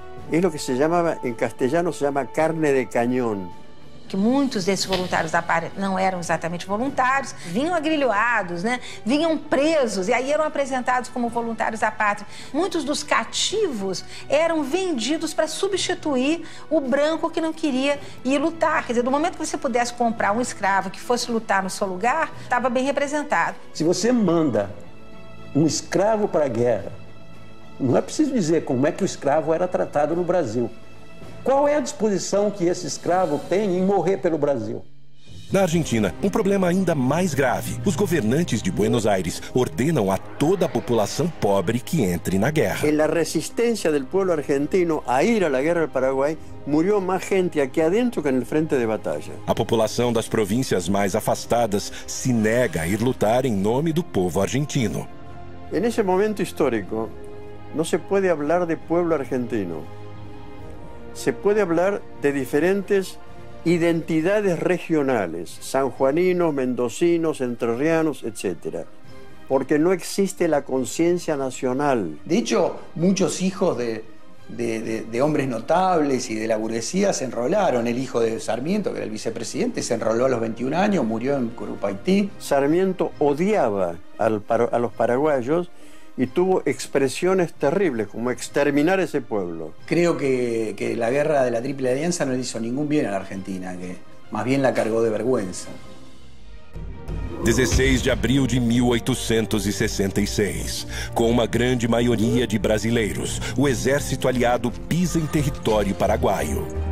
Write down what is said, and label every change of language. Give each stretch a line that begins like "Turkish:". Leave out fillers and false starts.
Spanish: Es lo que se llamaba, en castellano se llama carne de cañón.
Portuguese: Que muitos desses voluntários da pátria não eram exatamente voluntários, vinham agrilhoados, né? Vinham presos e aí eram apresentados como voluntários da pátria. Muitos dos cativos eram vendidos para substituir o branco que não queria ir lutar. Quer dizer, no momento que você pudesse comprar um escravo que fosse lutar no seu lugar, estava bem representado. Se você manda um escravo para a guerra, não é preciso dizer como é que o escravo era tratado no Brasil. Qual é a disposição que esse escravo tem em morrer pelo Brasil? Na Argentina, um problema ainda mais grave. Os governantes de Buenos Aires ordenam a toda a população pobre que entre na guerra.
Spanish: En la resistencia del pueblo argentino a ir a la guerra del Paraguay, murió más gente aquí adentro que en el frente de batalla.
Portuguese: A população das províncias mais afastadas se nega a ir lutar em nome do povo argentino.
Spanish: En ese momento histórico, no se puede hablar de pueblo argentino. Se puede hablar de diferentes identidades regionales, sanjuaninos, mendocinos, entrerrianos, etc. Porque no existe la conciencia nacional. De hecho, muchos hijos de hombres notables y de la burguesía se enrolaron. El hijo de Sarmiento, que era el vicepresidente, se enroló a los 21 años, murió en Curupaití. Sarmiento odiaba a los paraguayos y tuvo expresiones terribles, como exterminar ese pueblo. Creo que la guerra de la Triple Alianza no le hizo ningún bien a la Argentina, que más bien la cargó de vergüenza. 16 de abril de 1866.
Portuguese: Com uma grande maioria de brasileiros, o exército aliado pisa em território paraguaio.